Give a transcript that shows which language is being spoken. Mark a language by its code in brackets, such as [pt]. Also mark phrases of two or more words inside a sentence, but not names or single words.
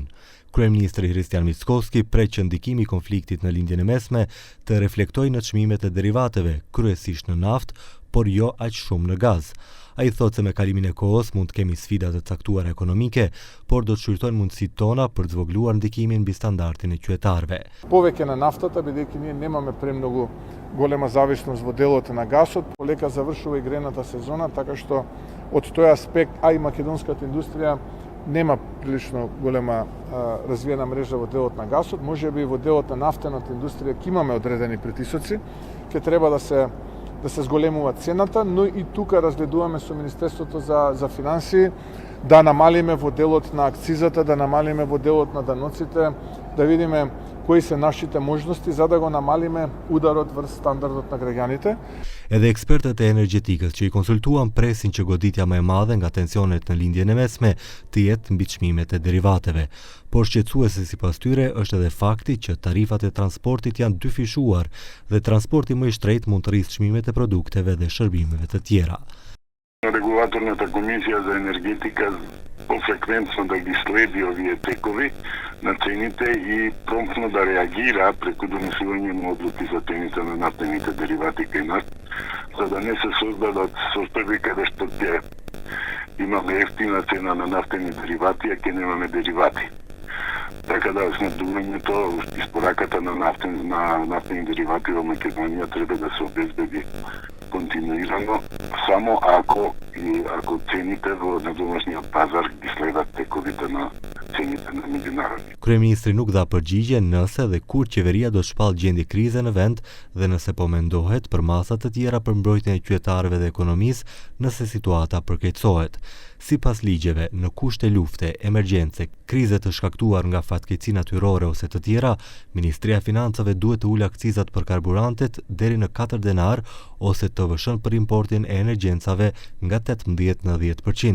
[sq] Kryeministri Hristian Mickoski pret që ndikimi i konfliktit në lindjen e mesme të reflektojë në çmimet e derivateve, kryesisht në naftë, por jo aq shumë në gaz. Ai thotë se me kalimin e kohës mund të kemi sfida të caktuara ekonomike, por do të shfryttojnë mundësitë tona për të zvogëluar ndikimin mbi standardin e qytetarëve. [mk] Повеќе на нафтата, бидејќи ние немаме премногу голема зависност во делот на гасот, полека завршува и грената сезона, така што од тој аспект, а и македонската индустрија нема прилично голема развиена мрежа во делот на гасот, можеби во делот на нафтената индустрија ќе имаме одредени притисоци, ќе треба да се зголемува цената, но и тука разгледуваме со Министерството за финансии да намалиме во делот на акцизата, да намалиме во делот на даноците, да видиме кои се нашите можности за да го намалиме ударот врз стандардот на граѓаните. [sq] Edhe ekspertët e energjetikës që i konsultuan presin që goditja më e madhe nga tensionet në lindjen e mesme të jetë mbi çmimet e derivateve. Por shqetësuese sipas tyre është edhe fakti që tarifat e transportit janë dyfishuar dhe transporti më i shtrejtë mund të rrisë çmimet e produkteve dhe shërbimeve të tjera. [mk] Регулаторната комисија за енергетика пофреквентно да ги следи овие текови на цените и промптно да реагира преку донесување на одлуки за цените на нафтените деривати кај нас, за да не се создадат состојби каде што ќе имаме ефтина цена на нафтени деривати, а ќе немаме деривати. Така да снабдувањето, испораката на нафтени деривати во Македонија треба да се обезбеди континуирано, само ако цените на домашниот пазар ги следат тековите на цените на меѓународни. [sq] Kryeministri nuk dha përgjigje nëse dhe kur qeveria do të shpallë gjendje krize në vend dhe nëse po mendohet për masa të tjera për mbrojtjen e qytetarëve dhe ekonomisë nëse situata përkeqësohet. Sipas ligjeve, në kushte lufte, emergjence, krize të shkaktuar nga fatkeqësi natyrore ose të tjera, Ministria e Financave duhet të ulë akcizat për karburantet deri në 4 denar ose TVSH për importin e emergjencave nga 18 në 10%.